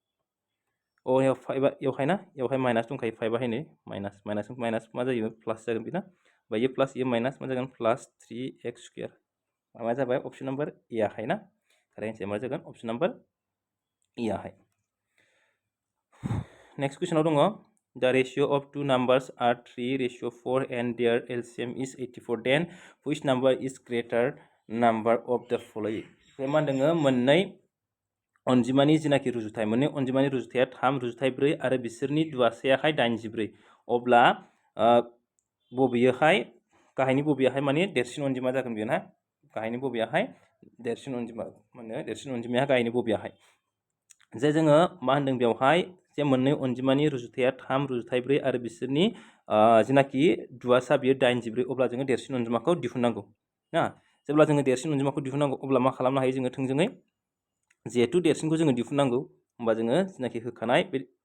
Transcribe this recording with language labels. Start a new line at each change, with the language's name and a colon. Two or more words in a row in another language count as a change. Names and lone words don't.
Bodo: बेवहाय ना बेवहाय माइनास दंखायो 5आ नै माइनास माइनास माइनास मा जायो प्लास जागोन बेना ओमफ्राय ये प्लास ये माइनास मा जागोन प्लास 3x स्क्वायर मा जाबाय
English: option number A
Bodo: आहाय ना
English: correct answer
Bodo: मा जागोन
English: option number A
Bodo: आहाय नेक्स्ट क्वेश्चनाव दङ
English: The ratio of two numbers are 3:4 and their LCM is 84. Then which number is greater number of the following?
Bodo: मा होनदों मोननै अनजिमानि जिनाखि रुजुथाय मोननै अनजिमानि रुजुथाया 3:4 आरो बिसोरनि दुआसायाहाय 84 अब्ला बबेयोहाय गाहायनि बबेयाहाय माने देरसिन अनजिमा जागोन बेयो ना गाहायनि बबेयाहाय देरसिन अनजिमा माने देरसिन अनजिमाया गाहायनि बबेयाहाय जे जोङो मा होनदों बेवहाय जे मोननै अनजिमानि रुजुथाया 3:4 आरो बिसोरनि जिनाखि दुआसा बियो 84 अब्ला जोङो देरसिन अनजिमाखौ दिहुननांगौ ना जेब्ला जोङो देरसिन अनजिमाखौ दिहुननांगौ अब्ला मा खालामनो हायो जोङो थोंजोङै जिहेतु देरसिनखौ जोङो दिहुननांगौ होमबा जोङो जिनाखि होखानाय बे